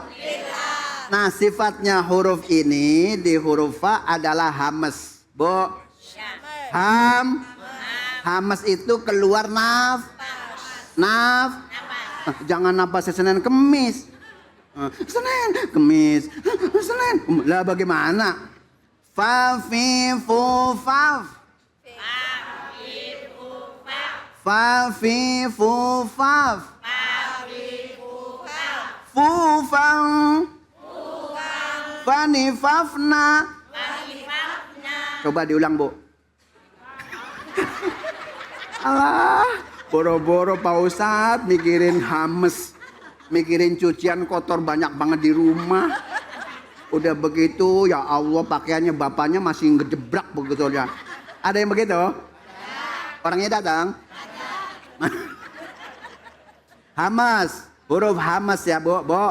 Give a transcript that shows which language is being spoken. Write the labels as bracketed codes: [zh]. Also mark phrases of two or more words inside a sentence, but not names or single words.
[id] Nah sifatnya huruf ini di huruf fa adalah hamas. Bu. Hamas itu keluar jangan napas Senin Kemis. Senin Kemis. Senin. Lah bagaimana? [ar] Fa fi fu faf. Fa fi fu faf. Fu fang. Fani fafna. [id] Coba diulang, Bu. Alah, boro-boro Pak Ustadz mikirin hames, mikirin cucian kotor banyak banget di rumah. Udah begitu, [ar] يا الله [id] pakaiannya bapaknya masih ngejebrak begitu ya. Ada yang begitu? Orangnya datang? Hamas, huruf hamas ya, Bu.